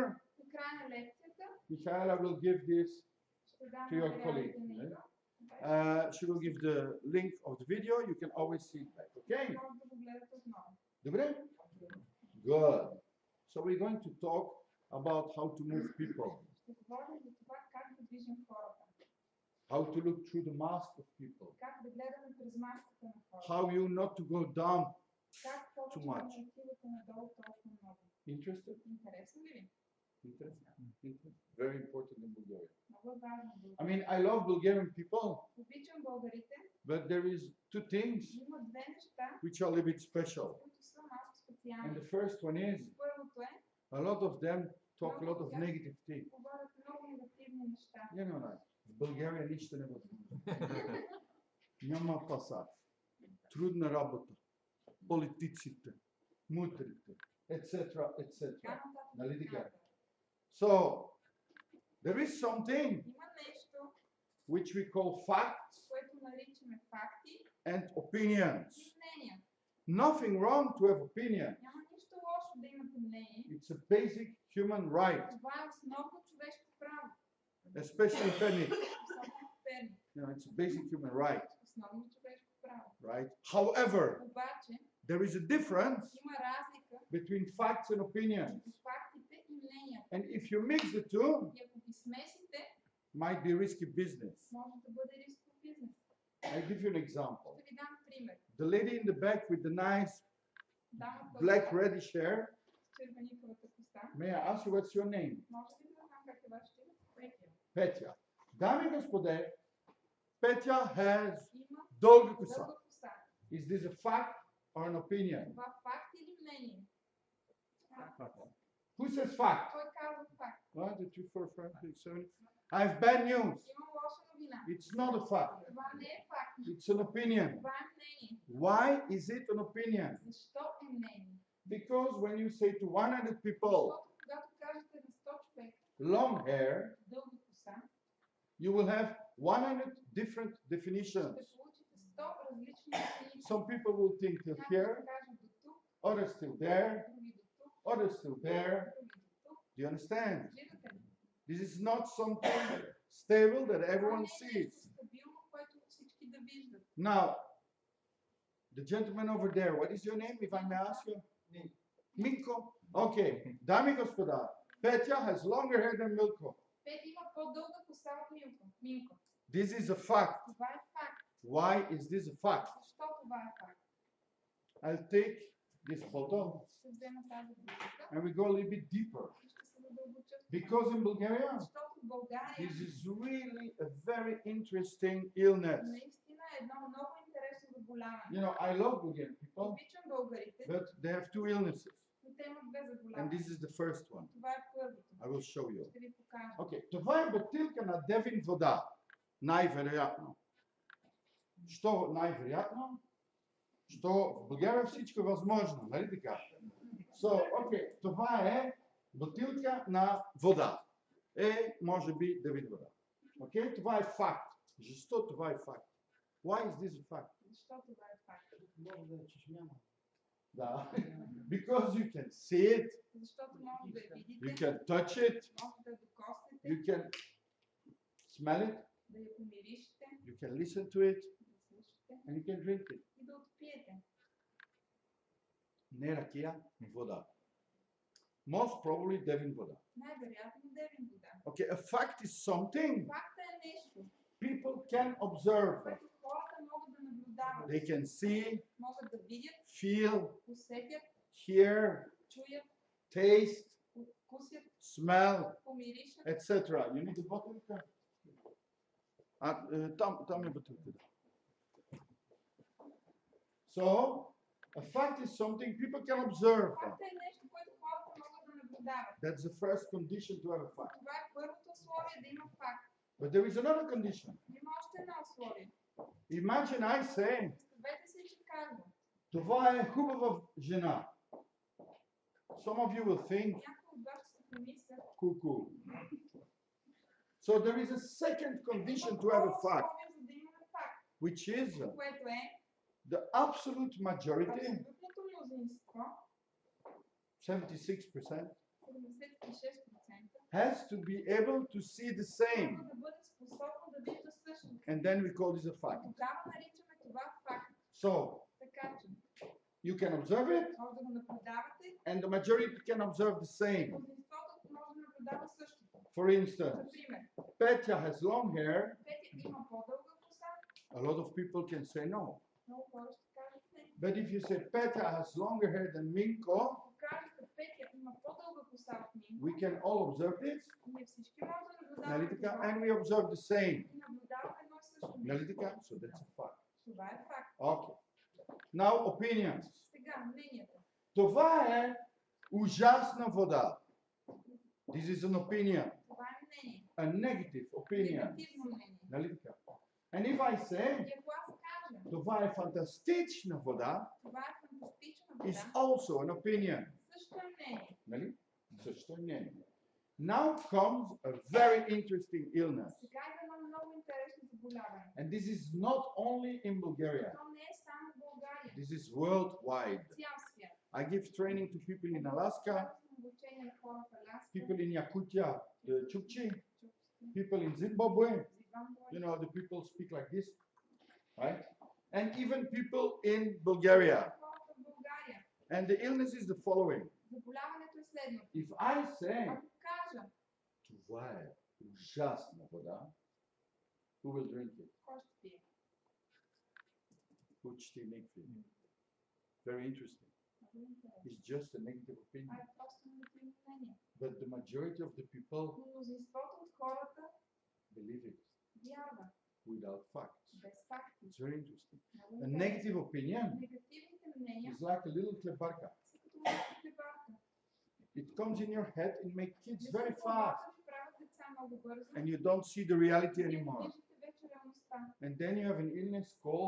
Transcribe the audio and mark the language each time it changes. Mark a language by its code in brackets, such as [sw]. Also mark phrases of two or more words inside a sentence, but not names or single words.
[bg] На края на лекцията [en] Michaela will give this. [bg] ще дам [en] To your [bg] материалите [en] colleague, [bg] на [en] right? Иво. She will give the link of the video. You can always see it back. Okay? [bg] Може да го гледате отново. Добре? [en] Good. So we're going to talk about how to move people, [bg] Ще говорим за това как да движим хората, [en] how to look through the mask of people, [bg] как да гледаме през маската на хората, [en] how you not to go down. [bg] как повече [en] Too [bg] да [en] much. [bg] не отивате надолу толкова много. [en] Interested? [bg] Интересно ли ви? [en] Interested? Interested? Very important in Bulgaria. [bg] Много е важно. [en] I mean, I love Bulgarian people, [bg] Обичам българите, [en] but there is two things [bg] но има две неща, [en] which are a little bit special. [bg] които са малко [en] And [bg] специални. [en] the first one is [bg] Първото е, [en] a lot of them talk a lot of negative things. [bg] говорят много негативни неща. [en] You know, like, [bg] в България нищо не възможно. Няма пасаж. Трудна работа. Политиците, мутрите, [en] etc., etc. [bg] Така нататък. Нали така? нататък. [en] So, there is something [bg] Има нещо, [en] which we call facts [bg] което наричаме факти [en] and opinions. [bg] и мнения. [en] Nothing wrong to have opinion. [bg] Няма нищо лошо да имате мнение. [en] It's a basic human right, [bg] Това е основно човешко право. [en] especially in Penny. [bg] Особено в Перник. [en] You know, it's a basic human right, [bg] Основно човешко право. [en] right? However, [bg] Обаче [en] there is a difference [bg] има разлика [en] between facts and opinions. [bg] между фактите и мненията. [en] And if you mix the two, [bg] И ако ги смесите, [en] might be risky business. [bg] може да бъде рисков бизнес. [en] I'll give you an example. [bg] Ще ви дам пример. [en] The lady in the back with the nice [bg] Дамата [en] black [bg] от [en] reddish hair. [bg] с червеникавата коса. [en] May I ask you what's your name? [bg] Може ли да знам как е вашето име? Петя. Petya. Dame и господе, [en] Petya has [bg] Има дълга коса. дълга коса. [en] Is this a fact or an opinion? [bg] Това факт или мнение? [en] Who says fact? [bg] Кой казва факт? [en] 1, 2, 3, 4, 5, 6, 7. I have bad news. [bg] Има лоша новина. [en] It's not a fact. [bg] Това не е факт. [en] It's an opinion. [bg] Това е мнение. [en] Why is it an opinion? [bg] Защо е мнение? [en] Because when you say to 100 people, [bg] Защото когато кажете на 100 човека [en] long hair, [bg] дълга коса, [en] you will have 100 different definitions. [bg] ще получите 100 различни дефиниции. [en] Some people will think till [bg] Някои [en] here, [bg] ще кажат до тук, [en] others till there, [bg] други до тук, [en] others till there. [bg] други до тук. [en] Do you understand? [bg] Виждате ли? [en] This is not something stable that [bg] Това [en] everyone [bg] не е [en] sees. [bg] нещо стабилно, което всички да виждат. [en] Now, the gentleman over there, what is your name, if I may ask you? [bg] Minko. Okay, dame и господа, [en] Petya has longer hair than Milko. [bg] Пети има по-дълга коса от Милко. Минко. [en] This is a fact. [bg] Това е факт. [en] Why is this a fact? [bg] Защо това е факт? [en] I'll take this bottle [bg] Ще взема тази бутилка [en] and we go a little bit deeper. [bg] и ще се задълбоча в това. [en] Because in Bulgaria, [bg] Защото в България [en] this is really a very interesting illness. [bg] наистина е едно много интересно заболяване. [en] You know, I love Bulgarian people, [bg] Обичам българите, [en] but they have two illnesses. [bg] но те имат две [en] And [bg] заболявания. [en] this is the first one. [bg] Това е първото. [en] I will show you. [bg] Ще ви покажа. Okay, това е бутилка на Девин вода. Най-вероятно. Що най-вероятно? Що в България всичко е възможно, нали така? [en] So, okay, [bg] това е бутилка на вода. Може би Девин вода. Okay, това е факт. Защо това е факт? [en] Why is this a fact? [bg] Защо това е факт? Може да е чешмяна. Да. [en] Because you can see it, [bg] Защото може да я [en] you [bg] видите, [en] can touch it, [bg] може да я докоснете, [en] you can smell it, [bg] да я помиришете, [en] you can listen to it, [bg] да слушате [en] and you can drink it. [bg] и да отпиете. Не ракия, вода. [en] Most probably Devin вода. [bg] Най-вероятно девин вода. [en] Okay, a fact is something [bg] Факта е нещо, [en] people can observe. [bg] което хората могат да наблюдават. [en] They can see, [bg] Могат да видят, [en] feel, [bg] усетят, [en] hear, [bg] чуят, [en] taste, [bg] вкусят, [en] smell, [bg] помиришат. [en] etc. You need a bottle? [bg] Там е бутилката. [en] So, a fact is something people can observe. [bg] Факта е нещо, което хората могат да наблюдават. [en] That's the first condition to have a fact. [bg] Това е първото условие да има факт. [en] But there is another condition. [bg] Има още едно условие. [en] Imagine I say, [bg] Представете си, че казвам. това е хубава жена. [en] Some of you will think, [bg] Някой от вас ще си помисля. [en] cuckoo. So there is a second condition to have a fact, [bg] За да имаме факт, [en] which is [bg] което е [en] the absolute majority, [bg] абсолютното мнозинство, 76%, 76%, [en] has to be able to see the same. [bg] трябва да бъде способно да вижда същото. [en] And then we call this a fact. [bg] Тогава наричаме това факт. [en] So [bg] Така че, [en] you can observe it, [bg] може да го наблюдавате, [en] and the majority can observe the same. [bg] мнозинството може да наблюдава същото. [en] For instance, [bg] Например, [en] Petya has long hair. [bg] Петя има по-дълга коса, [en] A lot of people can say no. [bg] много хора ще кажат не. [en] But if you say Petya has longer hair than Minko, [bg] Ако кажете Петя има по-дълга коса от Минко, [en] we can all observe this. [bg] ние всички можем да Нали наблюдаваме така? това [en] And we observe the same. [bg] и наблюдаваме едно и също Нали нещо. така? [en] So that's a fact. [bg] Това е факт. [en] Okay. Now opinions. [bg] Сега, мнението. Това е ужасна вода. [en] This is an opinion. [bg] Това е мнение. [en] A negative opinion. [bg] Негативно мнение. Нали така? [en] And if I say [bg] И ако аз кажа, това е фантастична вода, това е фантастична [en] is [bg] вода, [en] also an opinion. [bg] също е мнение. Нали? Също е мнение. [en] Now comes a very interesting illness. [bg] Сега има едно много интересно заболяване. [en] And this is not only in Bulgaria. [bg] То не е само в България. [en] This is worldwide. [bg] Цял свят. [en] I give training to people in Alaska, [bg] Обучение на хора в Аляска, [en] people in Yakutia, the Chukchi, people in Zimbabwe. You know, the people speak like this, right? And even people in Bulgaria. [bg] Хората в България. [en] And the illness is the following. [bg] Заболяването е следното. [en] If I say, [bg] Ако кажа, това е ужасна вода, [en] who will drink it? [bg] кой ще пие? Почти никой. [en] Very interesting. [bg] Много интересно. [en] It's just a negative [bg] Това [en] opinion. [bg] е просто негативно мнение. [en] But the majority of the people [bg] Но мнозинството от хората [en] believe it [bg] вярва [en] without facts. [bg] без факти. [en] It's very interesting. [bg] Много [en] A [bg] интересно. [en] negative opinion [bg] Негативните мнения [en] is like a little klebarka. [bg] са като малка хлебарка. [en] It comes in your head and makes kids [bg] Не [en] very [bg] се [en] fast. [bg] поваждат и правят деца много бързо. [en] And you don't see the reality [bg] Вие не [en] anymore. [bg] виждате вече реалността. [en] And then you have an illness called